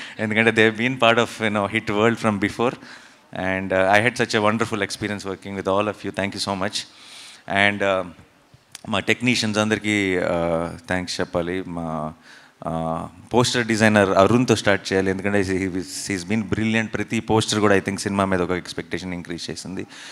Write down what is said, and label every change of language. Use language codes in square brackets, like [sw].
[en] ఎందుకంటే they been part of hit world from before. And I had such a wonderful experience working with all of you. Thank you so much. [te] And మా technicians అందరికీ thanks చెప్పాలి. మా poster designer అరుణ్తో start చేయాలి. ఎందుకంటే [en] He's been brilliant. [te] ప్రతి poster కూడా [en] I think [te] cinema మీద ఒక ఎక్స్పెక్టేషన్ ఇంక్రీజ్ చేసింది.